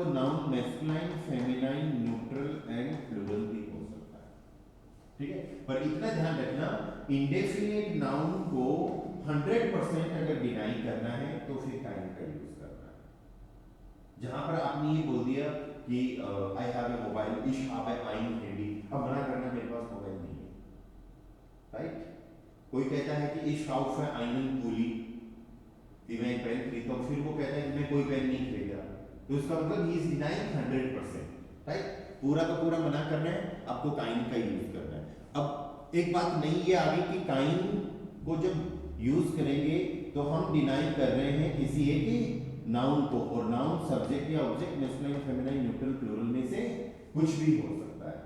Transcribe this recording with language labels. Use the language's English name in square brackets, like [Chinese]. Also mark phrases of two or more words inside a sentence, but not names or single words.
[Hindi] वो [English] noun masculine, feminine, neutral and plural [Hindi] भी हो सकता है। ठीक है, पर इतना ध्यान रखना, [English] indefinite noun [Hindi] को 100% अगर डिनाई करना है तो फिर काइन का यूज करना है। जहां पर आपने ये बोल दिया कि [English] I have a mobile, [German] ich habe ein Handy, [Hindi] अब मना करना मेरे पास मोबाइल नहीं है, राइट। कोई कहता है कि [German] ich kaufe einen Pulli, [Hindi] कि मैं एक पेन खरीदता हूँ, फिर वो कहता है कि मैं कोई पेन नहीं खरीदा, तो इसका मतलब ही [English] is denying [Hindi] 100%, राइट। पूरा का पूरा मना करना है, आपको काइन का यूज करना है। अब एक बात नहीं ये आ गई कि काइन को जब यूज करेंगे तो हम डिनाई कर रहे हैं किसी एक नाउन को, और [English] noun subject [Hindi] या [English] object, masculine, feminine, neutral, plural [Hindi] में से कुछ भी हो सकता है।